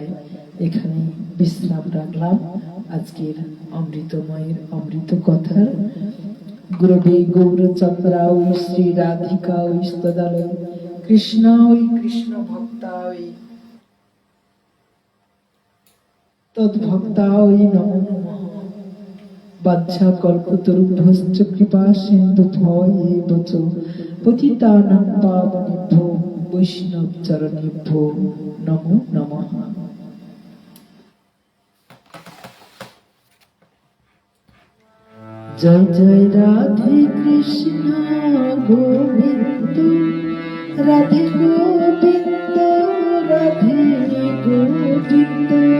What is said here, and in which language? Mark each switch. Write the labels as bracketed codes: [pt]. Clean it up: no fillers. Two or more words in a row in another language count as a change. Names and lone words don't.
[bn] এখানে বিশ্রাম রাখলাম আজকের অমৃতময়ের অমৃত কথার। [sa] গুরবে গৌরচন্দ্রায় শ্রী রাধিকায় স্তদালয় কৃষ্ণায় কৃষ্ণ ভক্তায় তদ্ভক্তায় নমো নমঃ। বাঞ্ছা কল্পতরুভ্যশ্চ কৃপা সিন্ধুভ্যেব চ পতিতানাং পাবনেভ্যো বৈষ্ণব চরণেভ্যো নমো নমঃ। [bn] জয় জয় রাধে কৃষ্ণ গোবিন্দ, রাধে গোবিন্দ, রাধে গোবিন্দ।